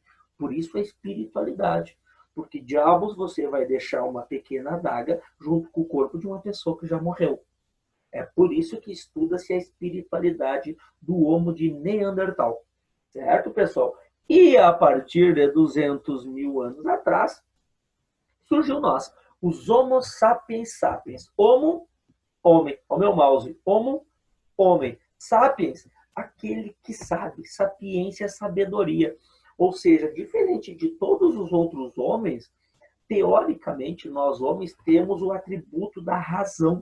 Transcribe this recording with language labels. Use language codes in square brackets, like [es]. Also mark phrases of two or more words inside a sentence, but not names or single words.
[pt] Por isso a espiritualidade. Porque diabos você vai deixar uma pequena adaga junto com o corpo de uma pessoa que já morreu. É por isso que estuda-se a espiritualidade do Homo de Neandertal. Certo, pessoal? E a partir de 200 mil anos atrás, surgiu nós, os Homo sapiens sapiens. Homo, homem. Ó meu mouse. Homo, homem. Sapiens, aquele que sabe. Sapiência é sabedoria. Ou seja, diferente de todos os outros homens, teoricamente, nós homens temos o atributo da razão.